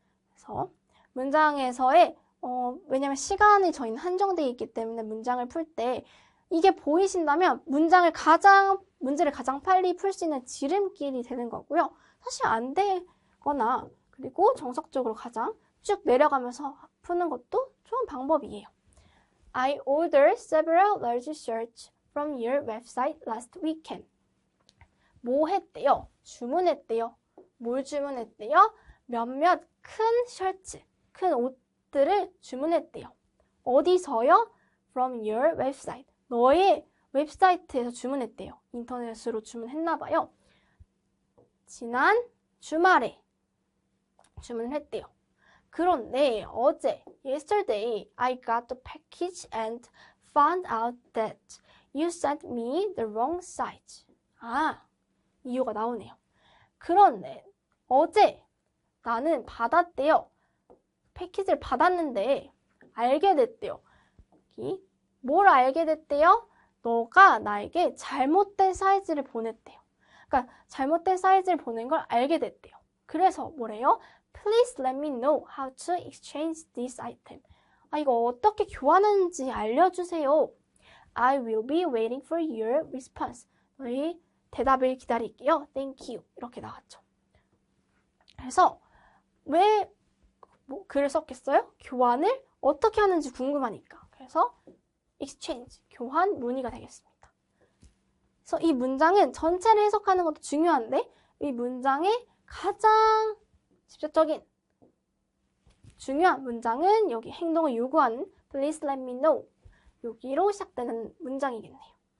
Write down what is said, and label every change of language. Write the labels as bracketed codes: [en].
[ko] 그래서 문장에서의 왜냐면 시간이 저희는 한정되어 있기 때문에 문장을 풀 때 이게 보이신다면 문제를 가장 빨리 풀 수 있는 지름길이 되는 거고요. 사실 안 되거나 그리고 정석적으로 가장 쭉 내려가면서 푸는 것도 좋은 방법이에요. [en] I ordered several large shirts from your website last weekend. [ko] 뭐 했대요? 주문했대요. 뭘 주문했대요? 몇몇 큰 셔츠, 큰 옷들을 주문했대요. 어디서요? [en] From your website. [ko] 너의 웹사이트에서 주문했대요. 인터넷으로 주문했나봐요. 지난 주말에 주문을 했대요. 그런데 어제, [en] yesterday, I got the package and found out that you sent me the wrong size. [ko] 아, 이유가 나오네요. 그런데 어제 나는 받았대요. 패키지를 받았는데 알게 됐대요. 뭘 알게 됐대요? 너가 나에게 잘못된 사이즈를 보냈대요. 그러니까 잘못된 사이즈를 보낸 걸 알게 됐대요. 그래서 뭐래요? [en] Please let me know how to exchange this item. [ko] 아, 이거 어떻게 교환하는지 알려주세요. [en] I will be waiting for your response. [ko] 너희 대답을 기다릴게요. [en] Thank you. [ko] 이렇게 나왔죠. 그래서 왜 글을 썼겠어요? 교환을 어떻게 하는지 궁금하니까. 그래서 exchange, 교환 문의가 되겠습니다. 그래서 이 문장은 전체를 해석하는 것도 중요한데 이 문장의 가장 직접적인 중요한 문장은 여기 행동을 요구하는 [en] Please let me know [ko] 여기로 시작되는 문장이겠네요.